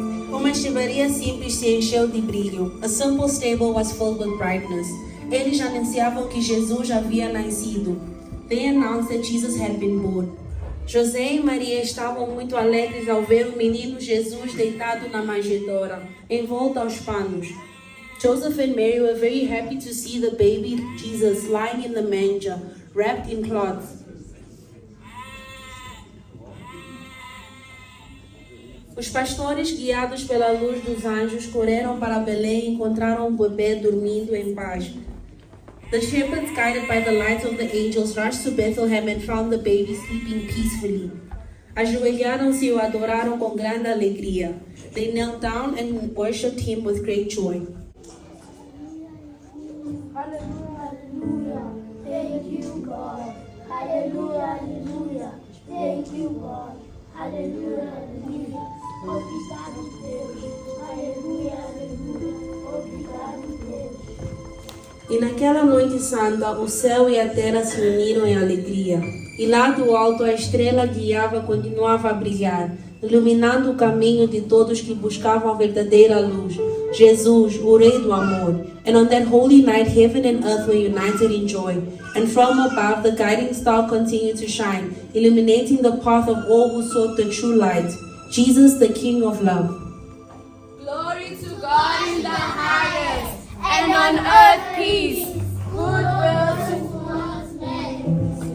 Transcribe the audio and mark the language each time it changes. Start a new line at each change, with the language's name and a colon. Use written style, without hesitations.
Portuguese: Uma estivaria simples se encheu de brilho.
English: A simple stable was filled with brightness.
Portuguese: Eles anunciavam que Jesus havia nascido.
English: They announced that Jesus had been born.
Portuguese: José e Maria estavam muito alegres ao ver o menino Jesus deitado na manjedoura, envolto aos panos.
English: Joseph and Mary were very happy to see the baby Jesus lying in the manger, wrapped in cloths.
Portuguese: Os pastores, guiados pela luz dos anjos, correram para Belém e encontraram o bebê dormindo em paz.
English: The shepherds, guided by the lights of the angels, rushed to Bethlehem and found the baby sleeping peacefully.
Portuguese: Ajoelharam-se e o adoraram com grande alegria.
English: They knelt down and worshipped him with great joy. Hallelujah, hallelujah, thank you, God. Hallelujah, hallelujah, thank you, God.
Portuguese: Hallelujah, hallelujah, obrigado, Deus. Hallelujah, hallelujah, obrigado, Deus. E naquela noite santa, o céu e a terra se uniram em alegria. E lá do alto a estrela guiava continuava a brilhar, iluminando o caminho de todos que buscavam a verdadeira luz. Jesus, o Rei do Amor.
English: And on that holy night, heaven and earth were united in joy. And from above, the guiding star continued to shine, illuminating the path of all who sought the true light. Jesus, the King of love. Glory to God in the highest, and on earth peace, goodwill towards men.